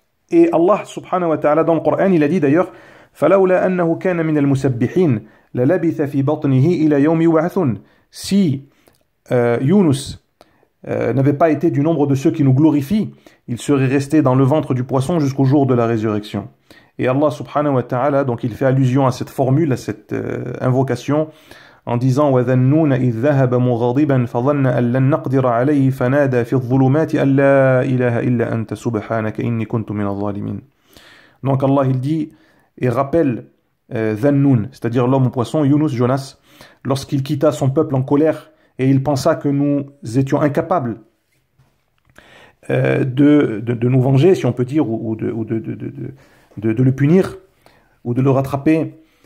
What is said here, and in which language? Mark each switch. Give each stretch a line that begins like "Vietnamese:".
French: Et Allah subhanahu wa ta'ala dans le Coran, il a dit d'ailleurs
Arabic: فَلَوْلَا أَنَّهُ كَانَ مِنَ الْمُسَبِّحِينَ لَلَبِثَ فِي بَطْنِهِ إِلَى يَوْمِ يُبْعَثُونَ.
French: Si Yunus n'avait pas été du nombre de ceux qui nous glorifient, il serait resté dans le ventre du poisson jusqu'au jour de la résurrection. Et Allah subhanahu wa ta'ala, donc il fait allusion à cette formule, à cette invocation, en disant
Arabic: وَذَنُّونَ إِذْ ذَهَبَ مُغَضِبًا فَظَنَّ أَن لَّن نَّقْدِرَ عَلَيْهِ فَنَادَى فِي الظُّلُمَاتِ أَن لَّا إِلَهَ إِلَّا أَنتَ سُبْحَانَكَ إِنِّي كُنتُ مِنَ الظَّالِمِينَ.
French: Donc Allah il dit et rappelle Dhannun, c'est-à-dire l'homme au poisson, Yunus, Jonas, lorsqu'il quitta son peuple en colère et il pensa que nous étions incapables de nous venger, si on peut dire, ou de le punir, ou de le rattraper.